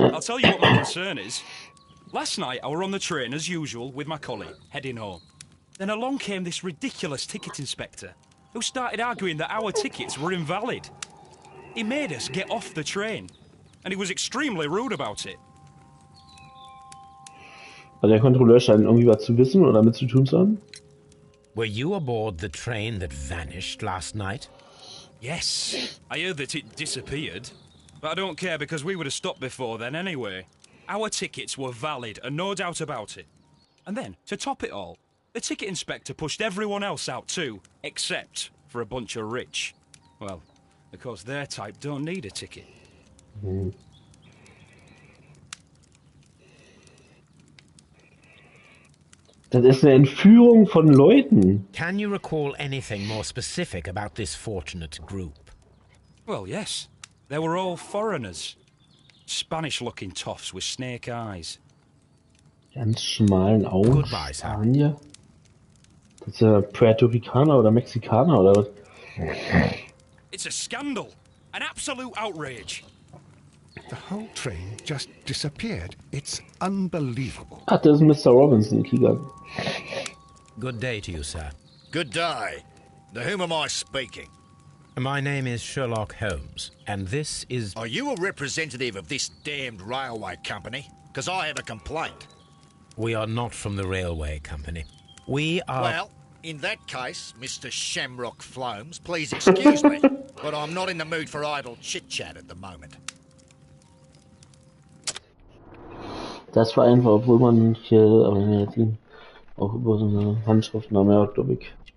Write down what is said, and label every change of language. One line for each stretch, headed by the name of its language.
English: I'll tell you what my concern is. Last night, I were on the train, as usual, with my colleague, heading home. Then along came this ridiculous ticket inspector, who started arguing that our tickets were invalid. He made us get off the train, and he was extremely rude about it.
German: Also der Kontrolleur scheint irgendwie was zu wissen oder damit zu tun zu haben.
English: Were you aboard the train that vanished last night? Yes, I heard that it disappeared. But I don't care because we would have stopped before then anyway. Our tickets were valid and no doubt about it. And then, to top it all, the ticket inspector pushed everyone else out too, except for a bunch of rich. Well, of course their type don't need a ticket.
German: Das ist eine Entführung von Leuten.
English: Can you recall anything more specific about this fortunate group? Well, yes. They were all foreigners. Spanish-looking toffs with snake eyes.
German: Ganz schmalen Augen.
English: Goodbye, sir.
German: Spanier. Das ist ja Puerto Ricaner oder Mexikaner oder was?
English: It's a scandal. An absolute outrage. The whole train just disappeared. It's unbelievable.
German: Ach, das ist Mr. Robinson, Kieger.
English: Good day to you, sir. Good day. To whom am I speaking? My name is Sherlock Holmes, and this is... Are you a representative of this damned railway company? Because I have a complaint. We are not from the railway company. We are... Well, in that case, Mr. Shamrock Flomes, please excuse me, but I'm not in the mood for idle chit-chat at the moment.
German: Das war einfach, obwohl man hier auch über so eine Handschriftname hat, glaube ich.